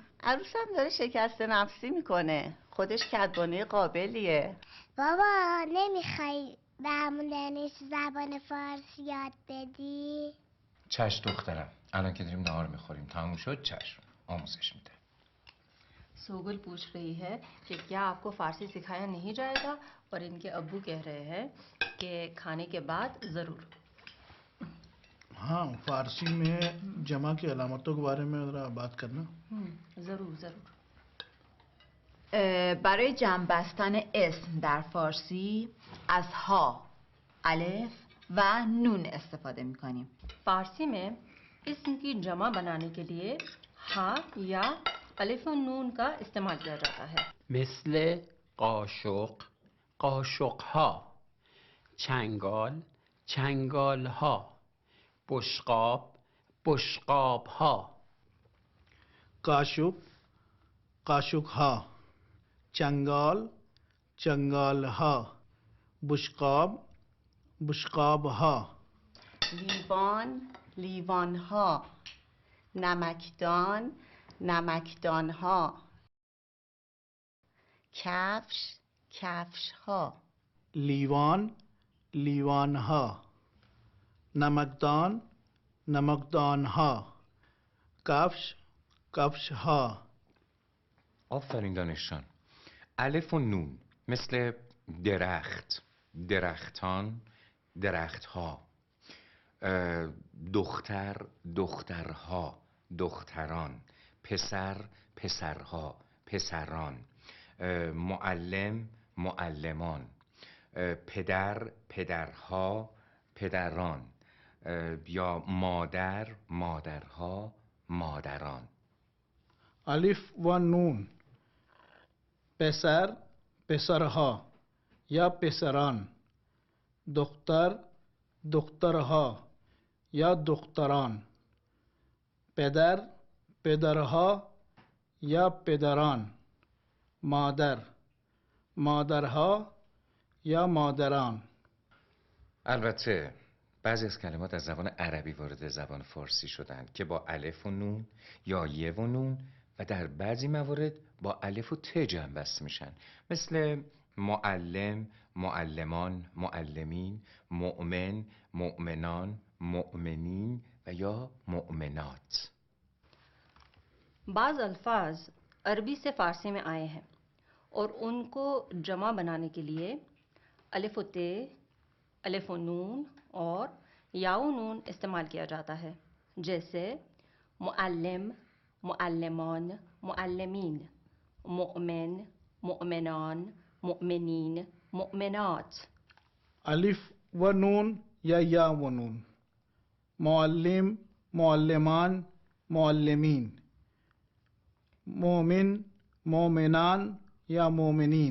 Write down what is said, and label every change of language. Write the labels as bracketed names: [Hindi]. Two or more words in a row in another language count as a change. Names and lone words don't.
[Persian] عروسم داره شکست نفسی میکنه. خودش کدبانه قابلیه. بابا نمیخوای به همون دانش زبان فارسی یاد بدی؟ چشم دخترم. الان که داریم نهار میخوریم تموم شد چشم آموزش میده. [Hindi] सोगल पूछ रही है कि क्या आपको फ़ारसी सिखाया नहीं जाएगा, और इनके अब्बू कह रहे हैं कि खाने के बाद ज़रूर। हाँ, फारसी में जमा की अलामतों के बारे में ज़रा बात करना। ज़रूर ज़रूर। [Persian] برای جمع بستن اسم در فارسی از ها، الف و نون استفاده میکنیم. [Hindi] फ़ारसी में इस्म की जमा बनाने के लिए हा या अलिफ और नून का इस्तेमाल किया जाता है। [Persian] مثل قاشق قاشق ها، چنگال چنگال ها، بشقاب بشقاب ها. قاشق قاشق ها، چنگال چنگال ها، بشقاب بشقاب ها. لیوان لیوان ها، نمکدان نمکدان ها، کفش کفش ها. لیوان لیوان ها، نمکدان نمکدان ها، کفش کفش ها. آفرین دانشجان. الف و نون مثل درخت، درختان، درختها. دختر، دخترها، دختران. پسر، پسرها، پسران. معلم، معلمان. پدر، پدرها، پدران. یا مادر، مادرها، مادران. الف و نون پسر پسرها یا پسران، دختر دخترها یا دختران، پدر پدرها یا پدران، مادر مادرها یا مادران. البته بعضی از کلمات از زبان عربی وارد زبان فارسی شدند که با الف و نون یا ی و نون و در بعضی موارد با الف و ت جمع بسته میشن، مثل معلم، معلمان، معلمین، مؤمن، مؤمنان، مؤمنین و یا مؤمنات. [Hindi] बाज़ अल्फाज अरबी से फ़ारसी में आए हैं और उनको जमा बनाने के लिए अलिफ व ते, अलिफ व नून और याओ नून इस्तेमाल किया जाता है, जैसे मुअल्लिम, [Persian] معلمان، معلمین، مؤمن، مؤمنان، مؤمنین، مؤمنات. الف و نون ی و نون، معلم معلمان معلمین، مؤمن مؤمنان یا مؤمنین.